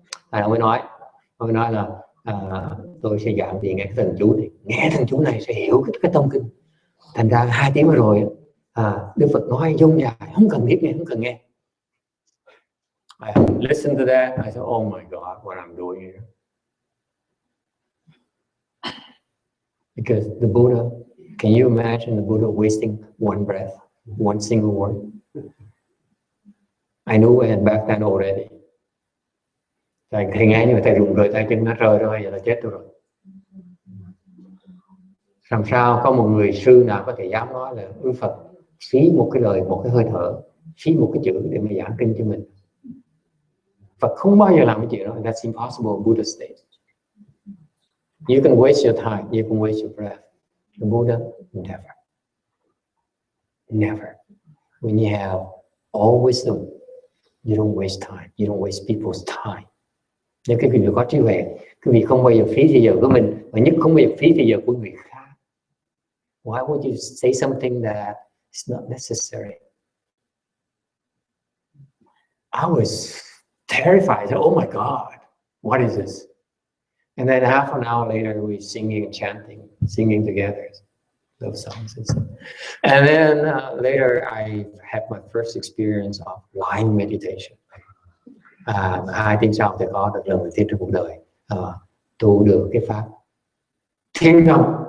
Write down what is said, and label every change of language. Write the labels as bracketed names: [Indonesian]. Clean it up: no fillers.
[Vietnamese] Ông mới nói là tôi sẽ giảng thì nghe cái thần chú này, nghe thần chú này sẽ hiểu cái tông kinh. Thành ra 2 tiếng rồi Đức Phật nói dung dài, không cần biết nghe, không cần nghe. [English] I listened to that. I said, oh my God, what I'm doing here. Because the Buddha, can you imagine the Buddha wasting one breath, one single word? I knew it back then already. [Vietnamese] Thầy nghe nhưng mà thầy rụng rời tay chân nó rơi rồi, vậy là chết tôi rồi. Làm sao có một người sư nào có thể dám nói là Đức Phật phí một cái lời, một cái hơi thở, phí một cái chữ để mà giảng kinh cho mình. Phật không bao giờ làm cái chuyện đó. [English] That's impossible in Buddha state. You can waste your time, you can waste your breath. The Buddha, never. Never. When you have all wisdom, you don't waste time, you don't waste people's time. [Vietnamese] Nếu cái vị có trí huệ, cái vị không bao giờ phí thời giờ của mình, và nhất không bao giờ phí thời giờ của người khác. [English] Why would you say something that is not necessary? I was terrified. Oh my God, what is this? And then half an hour later, we singing, chanting, singing together, love songs and stuff. And then later, I had my first experience of lying meditation. [Vietnamese] 2 tiếng sau thì có được lần đầu tiên trong cuộc đời tu được cái pháp thiên tâm.